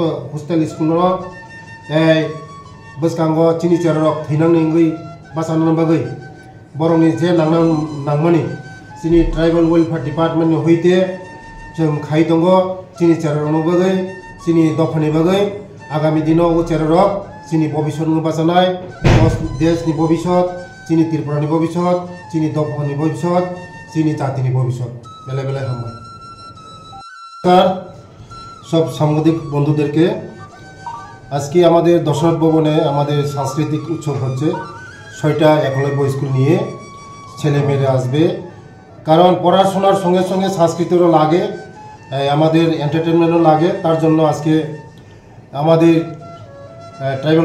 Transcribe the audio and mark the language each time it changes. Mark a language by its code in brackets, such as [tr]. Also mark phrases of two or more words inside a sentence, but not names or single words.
[trp] hostel school no ei baskango chini cerarok thinang ningui basanan bagai borongni je nangmani chini [en] tribal welfare department [trp] ni hoite जों khai tongo chini cerarok bagai chini dofani bagai agami dino o cerarok chini bobishot no basanai desh ni bobishot chini Tripura ni bobishot chini dofani bobishot chini jati ni bobishot bele bele hambai [bn] সব সাংবাদিক বন্ধুদেরকে আজকে আমাদের দশরথ ভবনে আমাদের সাংস্কৃতিক উৎসব হচ্ছে 6টা একলব্য স্কুল নিয়ে ছেলে মেয়েরা আসবে কারণ পড়াশোনার সঙ্গে সঙ্গে সংস্কৃতিরও লাগে আমাদের এন্টারটেইনমেন্টও লাগে তার জন্য আজকে আমাদের ট্রাইবাল